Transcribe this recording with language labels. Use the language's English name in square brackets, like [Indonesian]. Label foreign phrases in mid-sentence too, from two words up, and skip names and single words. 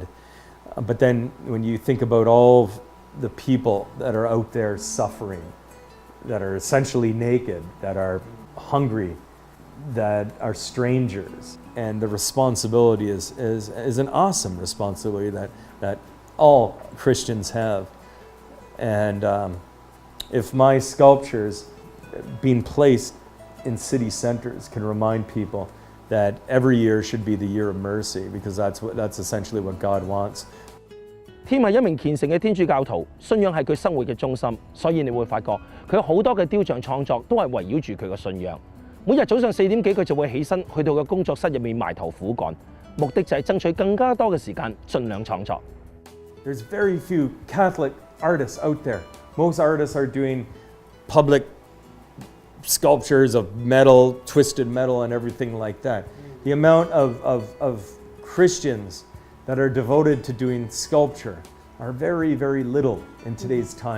[English] But then when you think about all of the people that are out there suffering, that are essentially naked, that are hungry, that are strangers, and the responsibility is an awesome responsibility that all Christians have. And if my sculptures being placed in city centers can remind people that every year should be the year of mercy, because that's essentially what God wants. [Cantonese] Tim 係一名虔誠嘅天主教徒，信仰係佢生活嘅中心，所以你會發覺佢好多嘅雕像創作都係圍繞住佢嘅信仰。每日早上4點幾，佢就會起身去到個工作室入面埋頭苦幹，目的就係爭取更加多嘅時間，盡量創作。 [English] There's very few Catholic artists out there. Most artists are doing public sculptures of metal, twisted metal, and everything like that. The amount of Christians that are devoted to doing sculpture are very, very little in today's time.